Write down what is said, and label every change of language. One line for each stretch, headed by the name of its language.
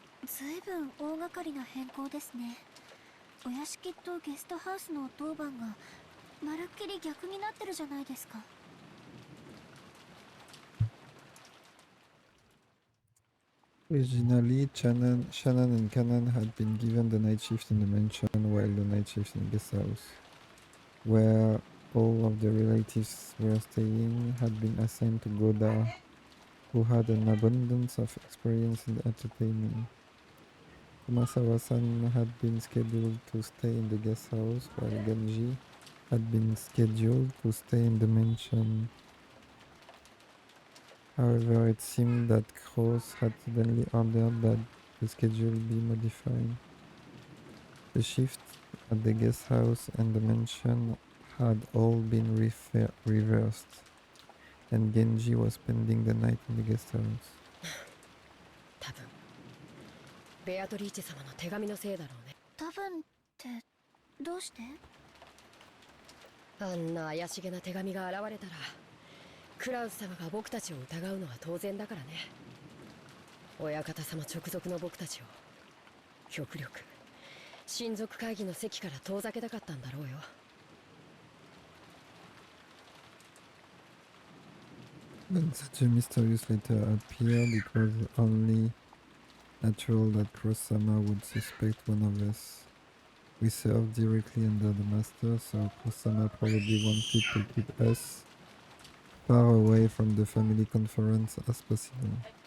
Japanese: ずいぶん大掛かりな変更ですね。お屋敷とゲストハウスの当番がまるっきり逆になってるじゃないですか。
English: Originally, Shannon and Kanan had been given the night shift in the mansion while the night shift in the guest house, where all of the relatives were staying, had been assigned to Goda, who had an abundance of experience in entertainment. Kumasawa-san had been scheduled to stay in the guest house, while Genji had been scheduled to stay in the mansion. However, it seemed that Cross had suddenly ordered that the schedule be modified. The shifts at the guest house and the mansion had all been reversed. and Genji was spending the night in the guest house.
Japanese: 多分ベアトリーチェ様の手紙のせいだろうね。多分ってどうして？あんな怪しげな手紙が現れたらクラウス様が僕たちを疑うのは当然だからね。親方様直属の僕たちを極力親族会議の席から遠ざけたかったんだろうよ。
English: When such a mysterious letter appeared, it was only natural that Cross-sama would suspect one of us. We served directly under the master, so Cross-sama probably wanted to keep us far away from the family conference as possible.